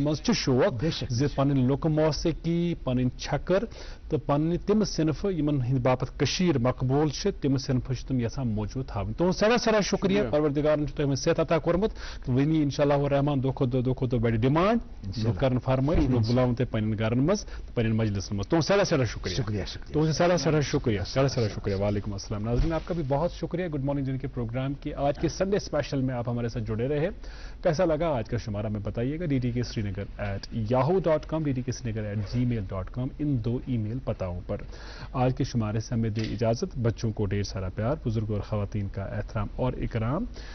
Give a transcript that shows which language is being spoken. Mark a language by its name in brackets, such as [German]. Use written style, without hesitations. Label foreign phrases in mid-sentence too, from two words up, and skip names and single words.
[Kashmiri] منٛز چھِ شوق زِ پنٕنۍ لُکہٕ موسیقی پنٕنۍ چھکر تہٕ پننہِ تِم صنفہٕ یِمن ہٕنٛدِ باپتھ کٔشیٖر مقبوٗل چھِ تِم صنفہٕ چھِ تِم یژھان موجوٗد تھاوٕنۍ تُہُنٛد سٮ۪ٹھاہ سٮ۪ٹھاہ شُکریہ پروردِگارن چھُ تۄہہِ وۄنۍ صحت عطا کوٚرمُت تہٕ وۄنۍ [Arabic] انشاء اللہ الرحمان [Kashmiri] دۄہ کھۄتہٕ دۄہ بڑِ ڈِمانڈ لُکھ کرن فرمٲیش لُکھ بُلاوُن تۄہہِ پننٮ۪ن گرن منٛز تہٕ پننٮ۪ن مجلسن منٛز تُہُنٛد سٮ۪ٹھاہ سٮ۪ٹھاہ شُکریہ تُہُنٛد سٮ۪ٹھاہ سٮ۪ٹھاہ شُکریہ [Arabic] وعلیکُم السلام [Kashmiri] ناظریٖن [Urdu] ناظرین آپ کا بھی بہت شکریہ [English] good morning [Urdu] جن کے پروگرام کی آج کے [English] Sunday special [Urdu] میں آپ ہمارے ساتھ جڑے رہے. کیسا لگا آج کا شمارہ میں بتائیے گا ddk.srinagar@yahoo.com ddk.srinagar@gmail.com ان 2 ای میل پتاؤں پر. آج کے شمارے سے ہمیں دے اجازت. بچوں کو ڈھیر سارا پیار, بزرگوں اور خواتین کا احترام اور اکرام.